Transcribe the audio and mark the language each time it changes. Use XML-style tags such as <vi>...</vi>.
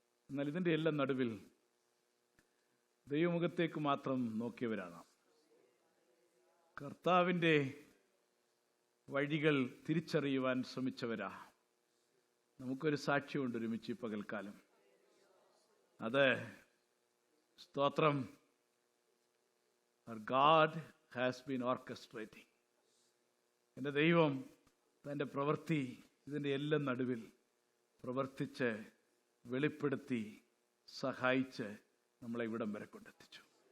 <ml>എന്നാൽ ഇതിൻ്റെ എല്ലാം നടുവിൽ ദൈവമുഖത്തേക്ക് മാത്രം നോക്കിയവരാണ്. കർത്താവിൻ്റെ വഴികൾ തിരിച്ചറിയുവാൻ ശ്രമിച്ചവരാ. നമുക്കൊരു സാക്ഷ്യമുണ്ട് ഒരുമിച്ച് ഈ പകൽക്കാലം. അത് സ്തോത്രം,</ml> <en>Our God has been orchestrating.</en> <ml>എൻ്റെ ദൈവം തൻ്റെ പ്രവൃത്തി ഇതിൻ്റെ എല്ലാം നടുവിൽ പ്രവർത്തിച്ച് വെളിപ്പെടുത്തി സഹായിച്ച് നമ്മളെ ഇവിടം വരെ കൊണ്ടെത്തിച്ചു.</ml>